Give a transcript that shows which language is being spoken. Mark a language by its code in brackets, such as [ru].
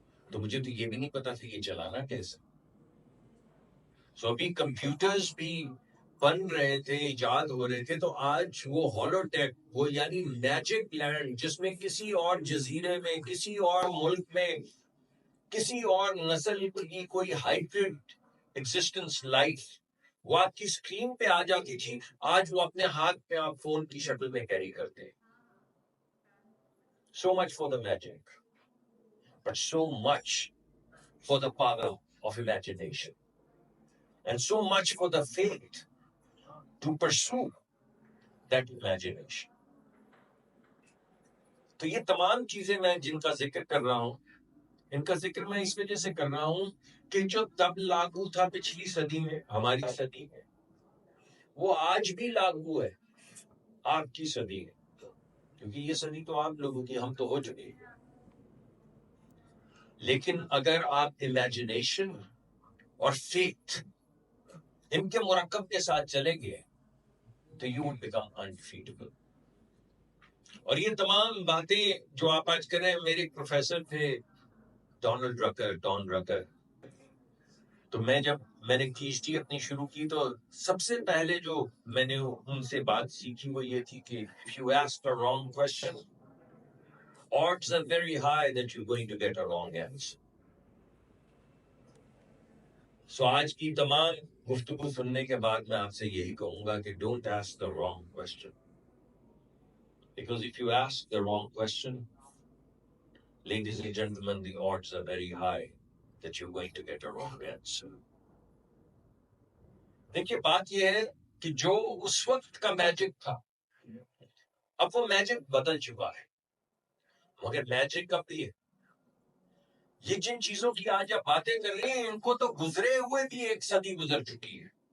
[ur] تو مجھے تو یہ بھی نہیں پتا تھا یہ چلانا کیسے. سو ابھی کمپیوٹرز بھی بن رہے تھے، ایجاد ہو رہے تھے. تو آج وہ ہالو ٹیک، وہ یعنی میجک لینڈ جس میں کسی اور جزیرے میں، کسی اور ملک میں، کسی اور نسل کی کوئی ہائیبرڈ ایگزسٹنس لائف وہ آپ کی اسکرین پہ آ جاتی تھی، آج وہ اپنے ہاتھ پہ آپ فون کی شکل میں کیری کرتے ہیں. [en] So much for the magic, but so much for the power of imagination, and so much for the faith to pursue that imagination. [ur] تو یہ تمام چیزیں میں جن کا ذکر کر رہا ہوں، ان کا ذکر میں اس وجہ سے کر رہا ہوں کہ جو تب لاگو تھا پچھلی صدی میں، ہماری صدی میں، وہ آج بھی لاگو ہے آپ کی صدی میں. کیونکہ یہ صدی تو آپ لوگوں کی، ہم تو ہو چکے ہیں. لیکن اگر آپ امیجنیشن اور فیتھ ان کے مرکب کے ساتھ چلیں گے تو [en] You would become indefatigable. [ur] اور یہ تمام باتیں جو آپ آج کر رہے ہیں، میرے ایک پروفیسر تھے ڈان رکر. تو جب میں نے پی ایچ ڈی اپنی شروع کی تو سب سے پہلے جو میں نے ان سے بات سیکھی وہ یہ تھی کہ [en] if you ask the wrong question, odds are very high that you're going to get a wrong answer. [ur] So آج کی تمام گفتگو سننے کے بعد میں آپ سے یہی کہوں گا کہ [en] don't ask the wrong question. Because if you ask the wrong question, ladies and gentlemen, the odds are very high that you're going to get a wrong answer. [ur] دیکھیے بات یہ ہے کہ جو اس وقت کا میجک تھا اب وہ میجک بدل چکا ہے. مگر میجک اب بھی ہے. یہ جن چیزوں کی آج آپ باتیں کر رہے ہیں ان کو تو گزرے ہوئے بھی ایک صدی گزر چکی ہے.